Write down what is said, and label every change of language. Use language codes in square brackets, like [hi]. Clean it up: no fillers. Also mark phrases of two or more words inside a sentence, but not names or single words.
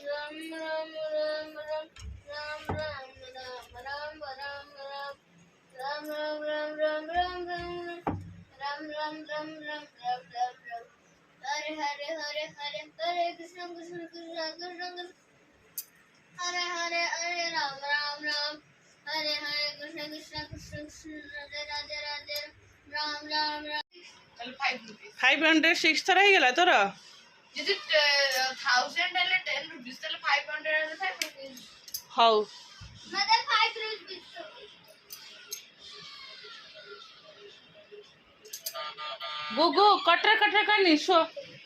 [sa] हरे हरे हरे हरे हरे कृष्ण कृष्ण कृष्ण कृष्ण कृष्ण हरे हरे हरे राम राम राम हरे हरे कृष्ण कृष्ण कृष्ण कृष्ण राधे राधे राधे राम राम राम [or] 506 ଥର ହେଇଗଲା ତୋର ଯଦି 1000 ହେଲେ 10 ରୁପିସ ତଳେ 500 ହେଲେ 5 ରୁପିସ ହଉ ମତଲବ 5 ରୁପିସ गुगु कटर कटर करनी शो